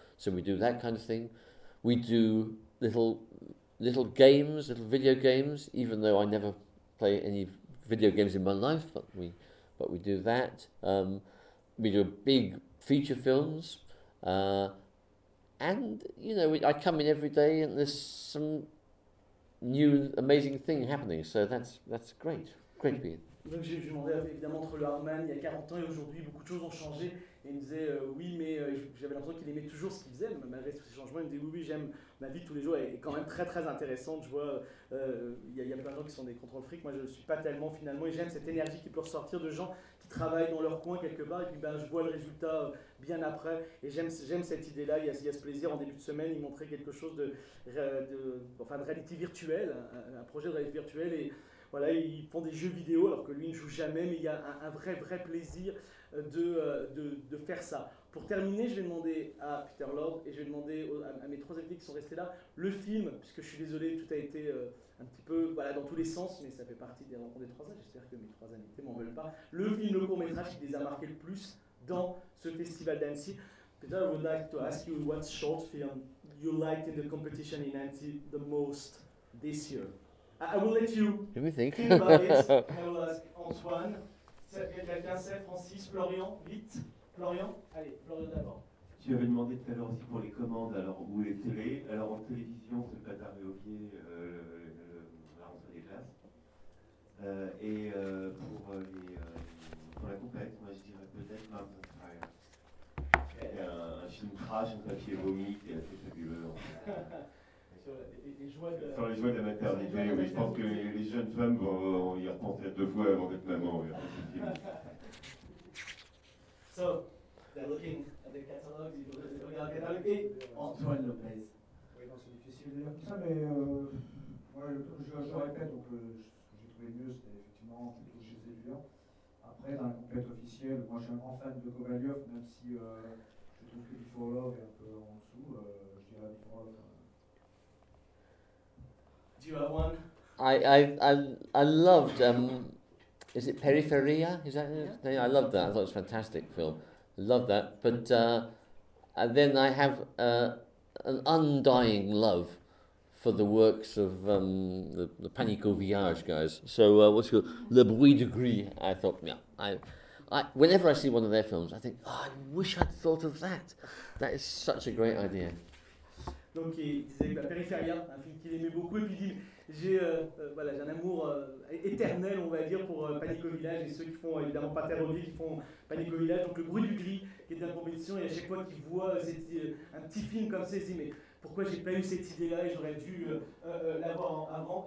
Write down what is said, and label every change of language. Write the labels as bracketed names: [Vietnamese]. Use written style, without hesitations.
[English] So we do that kind of thing. We do little games, little video games, even though I never play any video games in my life, but we do that. We do big feature films. And, you know, I come in every day and there's some new amazing thing happening. So that's great. [French] Donc j'ai demandé évidemment entre le Hardman il y a 40 ans et aujourd'hui, beaucoup de choses ont changé. Et il me disait oui, mais j'avais l'impression qu'il aimait toujours ce qu'il faisait, mais malgré tous ces changements. Il me disait oui, j'aime ma vie tous les jours, elle est quand même très très intéressante. Je vois, il y a plein de gens qui sont des contrôle freaks, moi je ne suis pas tellement finalement, et j'aime cette énergie qui peut ressortir de gens qui travaillent dans leur coin quelque part, et puis ben, je vois le résultat bien après, et j'aime cette idée-là. Il y a ce plaisir, en début de semaine, il montrait quelque chose de réalité virtuelle, un projet de réalité virtuelle, et voilà, ils font des jeux vidéo alors que lui ne joue jamais, mais il y a un vrai, vrai plaisir de faire ça. Pour terminer, je vais demander à Peter Lord et je vais demander à mes trois invités qui sont restés là, le film, puisque je suis désolé, tout a été un petit peu voilà, dans tous les sens, mais ça fait partie des rencontres des trois ans, j'espère que mes trois invités ne m'en veulent pas. Le film, le court-métrage qui les a marqués le plus dans ce festival d'Annecy. [English] Peter, I would like to ask you what short film you liked in the competition in Annecy the most this year. I will let you think about it. I will ask Antoine, Cassel, Francis, Florian, vite. [French] Florian, allez, Florian d'abord. Tu avais demandé tout à l'heure aussi pour les commandes, alors où les télés. Alors en télévision, c'est le Bâtard et Aubier, la rentrée des classes. Pour la compète, moi je dirais peut-être Mars on Fire. Un film trash, un papier vomi, qui est assez fabuleux. En fait. Sur les joies de la maternité, oui, je pense que les jeunes femmes vont y repenser deux fois avant d'être maman. [English] So, they're looking at the catalogue, [French] ils regardent le catalogue. Antoine Lopez. Oui, non, c'est difficile de dire tout ça, mais je répète, donc ce que j'ai trouvé mieux, c'était effectivement plutôt chez Zéluia. Après, dans la compétition officielle, moi je suis un grand fan de Kovalyov, même si je trouve que Before Love est un peu en dessous, je dirais Before Love. [English] Do you have one? I loved is it Periferia? Is that it? Yeah, I loved that. I thought it was a fantastic film. Loved that. But then I have an undying love for the works of the Panico Village guys. So what's it called? Le Bruit de Gris. I thought, yeah. I whenever I see one of their films, I think, oh, I wish I'd thought of that. That is such a great idea. [French] Donc il disait bah, Periferia, un film qu'il aimait beaucoup, et puis il dit j'ai un amour éternel, on va dire, pour Panico Village et ceux qui font évidemment pas Terre Obie, qui font Panico Village, donc Le Bruit du Gris, qui est de la proposition, et à chaque fois qu'il voit un petit film comme ça, il dit mais pourquoi j'ai pas eu cette idée là et j'aurais dû l'avoir avant.